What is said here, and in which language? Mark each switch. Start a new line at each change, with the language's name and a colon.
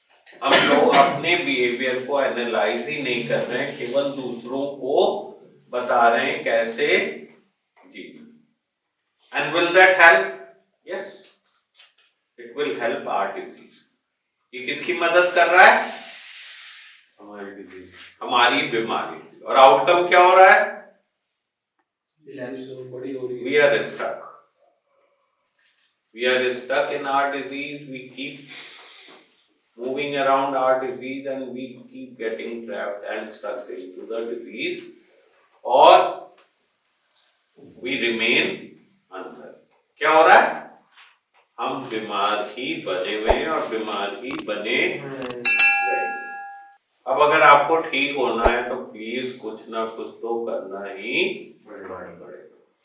Hindi: हम लोग अपने बिहेवियर को एनालाइज ही नहीं कर रहे हैं, केवल दूसरों को बता रहे हैं कैसे जी। And will that help? Yes, it will help our disease. ये किसकी मदद कर रहा है? हमारी डिजीज, हमारी बीमारी। और आउटकम क्या हो रहा है?
English: We are stuck, we are stuck in our disease. We keep moving around our disease and we keep getting trapped and stuck into the disease, or we remain under.
Hindi: क्या हो रहा है? हम बीमार ही बने हुए हैं और बीमार ही बने रहेंगे। अब अगर आपको ठीक होना है तो प्लीज कुछ ना कुछ तो करना ही पड़ेगा।